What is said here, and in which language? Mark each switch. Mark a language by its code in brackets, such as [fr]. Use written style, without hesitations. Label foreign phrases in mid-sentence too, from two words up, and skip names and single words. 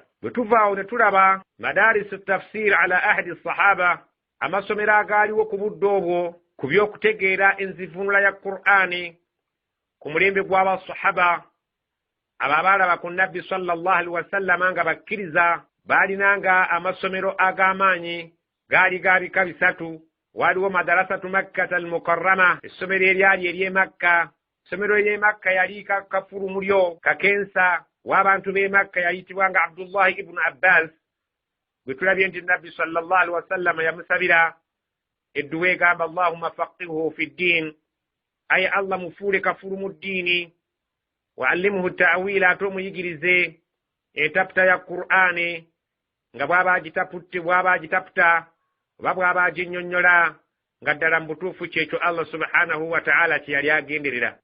[lg] Bwe tuvaawo ne tulaba [ar] madarisu tafsir ala ahdi sahaba, [lg] amasomero agaaliwo ku budde obwo ku by'okutegeera enzivuunula ya Qur'ani ku mulembe gw'abasahaba abo abaalaba ku nabbi [ar] sallallahu alaihi wasallama [lg] nga bakkiriza, baalinanga amasomero ag'amaanyi gaali ga bika 3. Waaliwo [ar] madarasatu Makkata al-Mukarrama, [lg] essomero eryali ery'e Makka. Essomero ery'e Makka yali kafulu mulyo kakensa, w'abantu b'e Makka yayitibwanga Abdullahi ibn Abbas, gwe tulabye nti Nabbi [ar] sallallahu alaihi wasallam [lg] yamusabira edduwa egamba [ar] Allahumma faqihhu fi ddin, [lg] aye Allah mufuule kafulu mu ddiini, [ar] wa allimhu ta'wila, [lg] ate omuyigirize entaputa ya Qur'ani nga bw'aba agitaputa oba bw'aba aginnyonnyola nga ddala mu butuufu kyekyo Allah [ar] subhanahu wa ta'ala [lg] kye yali agenderera.